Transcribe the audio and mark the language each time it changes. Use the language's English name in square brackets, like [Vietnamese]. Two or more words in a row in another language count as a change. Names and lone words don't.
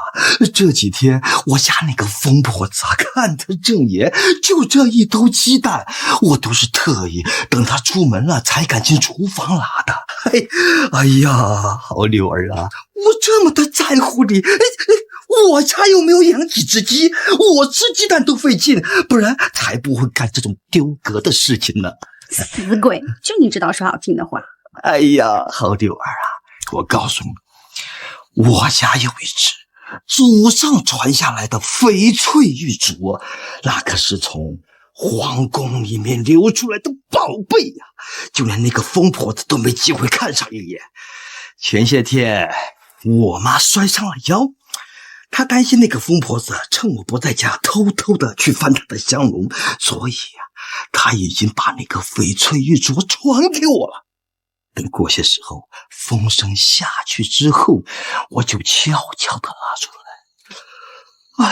[Chinese] 這幾天我家那個瘋婆子看得正眼，就這一兜雞蛋，我都是特意等她出門了才敢進廚房拿的。哎呀，好柳兒啊，我這麼的在乎你，我家又沒有養幾隻雞，我吃雞蛋都費勁，不然才不會幹這種丟格的事情呢。死鬼，就你知道說好聽的話。哎呀，好柳兒啊，我告訴你，我家有一隻祖上傳下來的翡翠玉鐲，那可是從皇宮裡面流出來的寶貝呀，就連那個瘋婆子都沒機會看上一眼。前些天我媽摔傷了腰，她擔心那個瘋婆子趁我不在家偷偷的去翻她的香籠，所以呀，她已經把那個翡翠玉鐲傳給我了。等過些時候風聲下去之後，我就悄悄的拿出來。